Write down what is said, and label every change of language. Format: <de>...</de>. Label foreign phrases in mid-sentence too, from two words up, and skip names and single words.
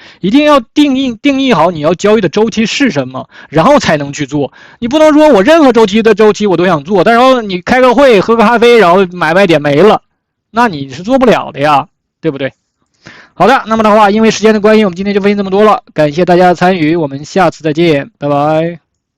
<zh>一定要定義好你要交易的周期是什麼，然後才能去做。你不能說我任何周期我都想做，但是你開個會喝個咖啡，然后買卖點沒了，那你是做不了的呀，對不对？好的，那麼的話，因為時間的關係，我們今天就分析這麼多了，感謝大家的參與，我們下次再見，拜拜。</zh>